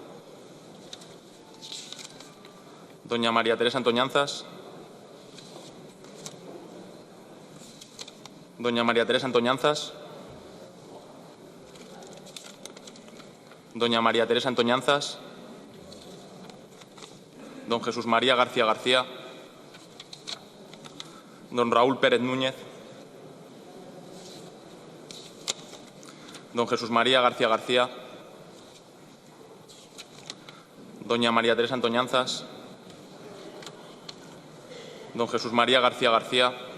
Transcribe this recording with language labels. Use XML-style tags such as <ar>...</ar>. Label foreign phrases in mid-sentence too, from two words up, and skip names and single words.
<es>Doña María Teresa Antoñanzas. Doña María Teresa Antoñanzas. Doña María Teresa Antoñanzas. Don Jesús María García García. Don Raúl Pérez Núñez. Don Jesús María García García. Doña María Teresa Antoñanzas. Don Jesús María García García.</es>